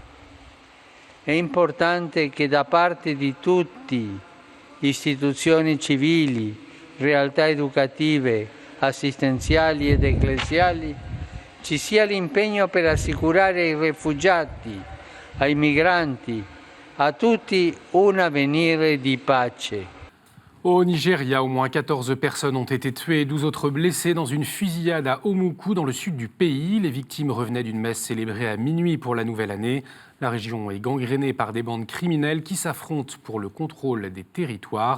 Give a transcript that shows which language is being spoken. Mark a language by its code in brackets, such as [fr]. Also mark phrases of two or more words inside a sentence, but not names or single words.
[it] È importante che da parte di tutti, istituzioni civili, realtà educative, assistenziali ed ecclesiali, ci sia l'impegno per assicurare ai rifugiati, ai migranti, a tutti un avvenire di pace. [fr] Au Nigeria, au moins 14 personnes ont été tuées et 12 autres blessées dans une fusillade à Omuku, dans le sud du pays. Les victimes revenaient d'une messe célébrée à minuit pour la nouvelle année. La région est gangrénée par des bandes criminelles qui s'affrontent pour le contrôle des territoires.